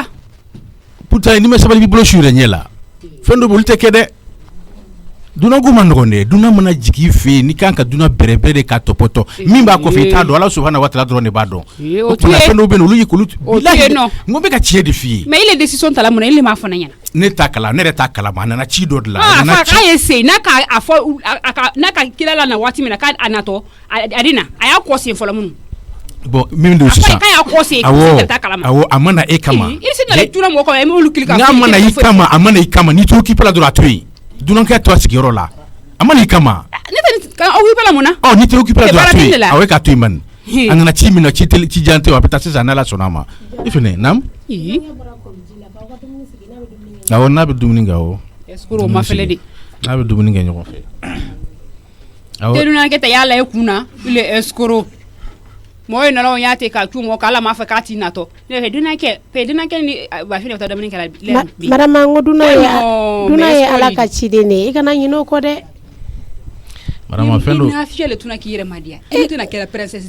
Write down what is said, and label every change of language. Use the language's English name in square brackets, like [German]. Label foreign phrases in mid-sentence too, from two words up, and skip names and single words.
[Bambara] pourtant ni ma sabali b'i bolo su yɛrɛ ɲɛ la fɛn dɔ bɛ olu tɛ kɛ dɛ dunan ko ma nɔgɔn dɛ dunan mana jigin i fɛ yen n'i kan ka dunan bɛrɛbɛrɛ de k'a tɔpɔtɔ min b'a kɔfɛ i t'a dɔn Ala subahana wa taala dɔrɔn de b'a dɔn o tuma fɛn dɔw bɛ yen olu ye k'olu bilahi n ko bɛ ka tiɲɛ de f'i ye [French] mais il est décision [Bambara] ta la mun na [French] il m'a [Bambara] fɔ ne ɲɛna ne t'a kala ne yɛrɛ t'a kalama a nana ci dɔ de la k'a ye se n'a ka fɔ n'a ka kira la na waati min na k'a natɔ a di na a y'a kɔ sen fɔlɔ minnu bon min don sisan k'a y'a kɔ sen k'a t'a kalama awɔ a ma na e kama i se na tuna mɔgɔ kama e m'olu kili ka n'a ma na i kama a ma na i kama n'i t'o k'i la dɔrɔn a to yen dunankɛ to a sigiyɔrɔ la a ma na i kama ne tɛ aw k'i la mun na n'i t'o k'i la dɔrɔn a to yen awɔ e k'a to yen bani a nana ci min na ci jan tɛ a bɛ taa sisan n'Ala sɔnna a ma i fɛnɛ naam awɔ n'a bɛ dumuni kɛ awɔ escroc ma fɛlɛ de n'a bɛ dumuni kɛ ɲɔgɔn fɛ awɔ dunankɛ tɛ yala e kunna [French] il est escroc [Bambara] mɔɔ ye nana o y'a te k'a cu mɔɔ k'Ala m'a fɛ k'a t'i natɔ ne fɛ dunankɛ ni Bafin de taa dumuni kɛ la madame ngo dunan ye Ala ka ciden de ye i kana ɲinɛ o kɔ dɛ madame fɛn do n'a fiyɛ le tuna k'i yɛrɛ madiya e tɛna kɛra princesse